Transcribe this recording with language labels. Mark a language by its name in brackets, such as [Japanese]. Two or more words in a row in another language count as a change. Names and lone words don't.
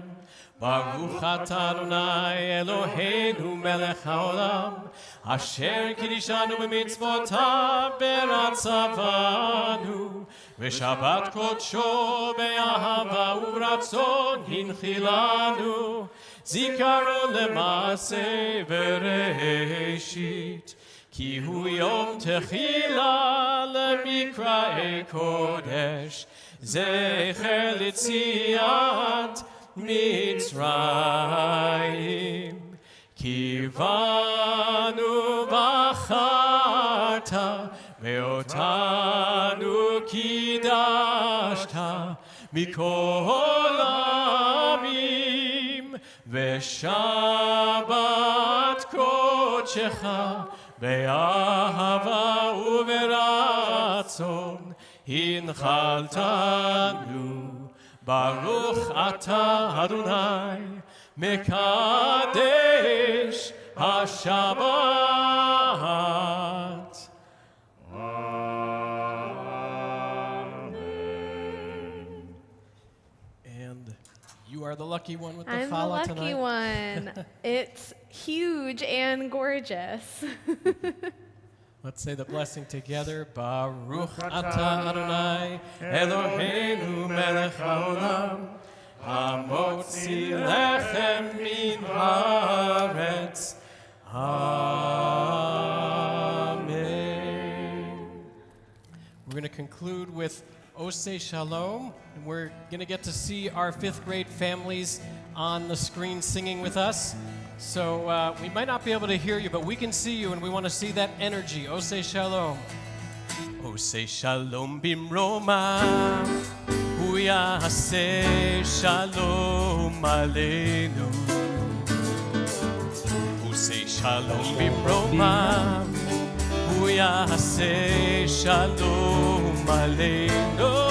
[Hebrew] ברוך אתה אדני אלהינו מלך העולם אשר קדשנו במצותיו ורצה בנו ושבת קדשו באהבה וברצון הנחילנו זכרון למעשה בראשית כי הוא יום תחלה למקראי קדש זכר ליציאת מצרים כי בנו בחרת ואותנו קדשת מכל העמים ושבת קדשך באהבה וברצון הנחלתנו ברוך אתה אדני מקדש השבת. Amen. [English] And you are the lucky one with the I'm the challah lucky tonight. one. It's huge and gorgeous. Let's say the blessing together. [Hebrew] ברוך אתה אדני אלהינו מלך העולם המוציא לחם מן הארץ. Amen. [English] We're going to conclude with Oseh Shalom. And we're going to get to see our 5th grade families on the screen singing with us. So we might not be able to hear you, but we can see you, and we want to see that energy. Oseh Shalom. [Hebrew] עושה שלום במרומיו הוא יעשה שלום עלינו. עושה שלום במרומיו הוא יעשה שלום עלינו.